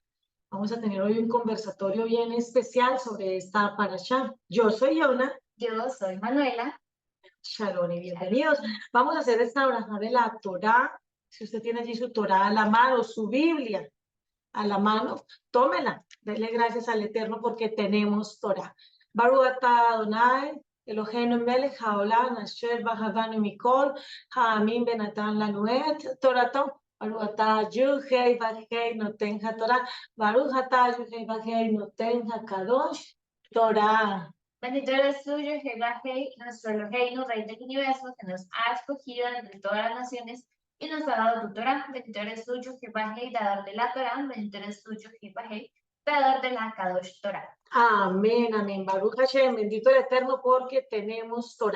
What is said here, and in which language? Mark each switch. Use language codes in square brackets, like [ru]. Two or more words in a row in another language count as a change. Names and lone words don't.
[es] Vamos a tener hoy un conversatorio bien especial sobre esta parashá. Yo soy Yona. Yo soy Manuela. Shalom y bienvenidos. Vamos a hacer esta oración de la Torá. Si usted tiene allí su Torá a la mano, su Biblia a la mano, tómela. Dele gracias al Eterno porque tenemos Torá. [he] ברוך אתה אדוני אלהינו מלך העולם אשר בחר בנו מכל העמים ונתן לנו את תורתו. ברוך אתה יוד הא ואו הא נותן התורה. ברוך אתה יוד הא ואו הא נותן הקדוש תורה. [es] Bendito eres tuyo, Jehová Hei, nuestro Eloheinu, Rey del universo, que nos ha escogido entre todas las naciones y nos ha dado tu Torah. Bendito eres tuyo, Jehová Hei, dador de la Torah. Bendito eres tuyo, Jehová Hei, dador de la [he] קדוש תורה. [es] Amén, amén. [he] ברוך השם, [es] bendito el Eterno porque tenemos Torah.